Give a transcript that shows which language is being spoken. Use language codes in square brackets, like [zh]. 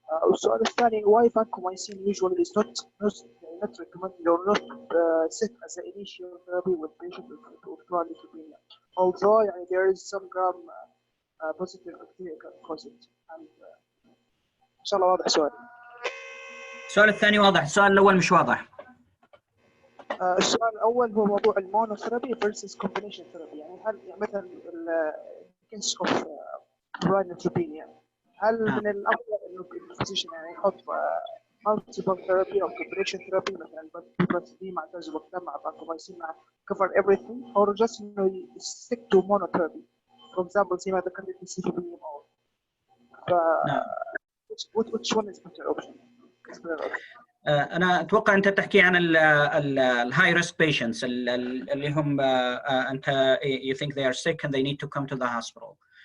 [ar] والسؤال الثاني, [en] why vancomycin usually is not recommended or not set as an initial therapy with patients with febrile neutropenia, although there is some gram positive bacteria can cause it. [ar] And إن شاء الله واضح سؤالي. السؤال الثاني واضح، السؤال الأول مش واضح. السؤال الأول هو موضوع المونوثيرابي [en] versus combination therapy. [ar] يعني هل مثلا الكيس اوف febrile neutropenia هل من الأفضل إنه الفيزيشن يعني يحط [en] multiple therapy [ar] أو combination therapy مثلا بس دي مع تازوبكتام مع vancomycin مع [en] cover everything, or just [ar] إنه [en] stick to monotherapy, for example [ar] زي ما ذكرت في CVP أو [en] which one is better option? [ar] أنا أتوقع أنت تحكي عن الهاي ريسك patients اللي هم أنت [en] you think they are sick and they need to come to the hospital.